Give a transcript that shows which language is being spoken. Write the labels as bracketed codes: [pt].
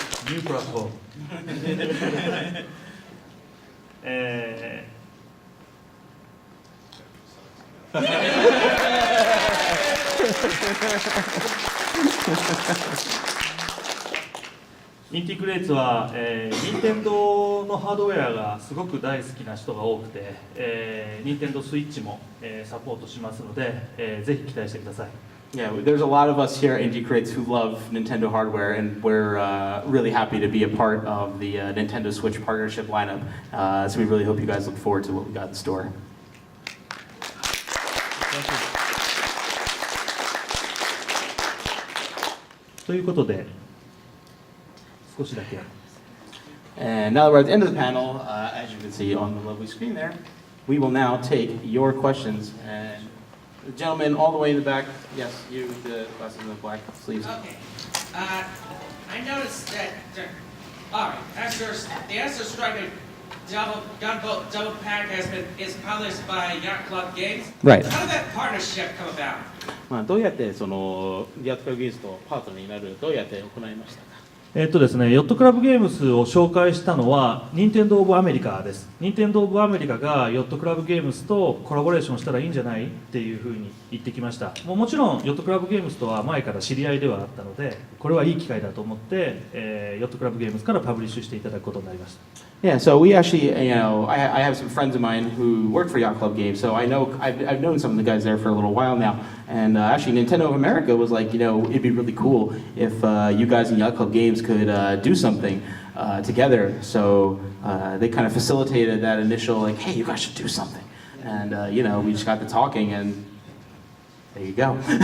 [en] New platform [ja] インティクレイツは、任天堂のハードウェアがすごく大好きな人が多くて、任天堂スイッチも、サポートしますので、ぜひ期待してください。 [en] Yeah, there's a lot of us here at Inti Creates who love Nintendo hardware, and we're really happy to be a part of the Nintendo Switch partnership lineup. So we really hope you guys look forward to what we got in store. [ja] ということで、少しだけ。 [en] And now that we're at the end of the panel, as you can see on the lovely screen there, we will now take your questions. And the gentleman all the way in the back, yes, you, the glasses in the black sleeves. Okay. I noticed that. All right. The Astro Striker Gunboat Double Pack is published by Yacht Club Games. Right. How did that partnership come about? [ja] まあどうやってそのヤットクラブゲームズとパートナーになるどうやって行いましたか。ですね、ヨットクラブゲームスを紹介したのは任天堂オブアメリカです。任天堂オブアメリカがヨットクラブゲームスとコラボレーションしたらいいんじゃないっていうふうに言ってきました。もちろんヨットクラブゲームスとは前から知り合いではあったので、これはいい機会だと思って、ヨットクラブゲームスからパブリッシュしていただくことになりました。 [en] Yeah, so we actually, I have some friends of mine who work for Yacht Club Games, so I've known some of the guys there for a little while now, and actually Nintendo of America was like, it'd be really cool if you guys in Yacht Club Games could do something together, so they kind of facilitated that initial, like, hey, you guys should do something, and we just got to talking, and there you go.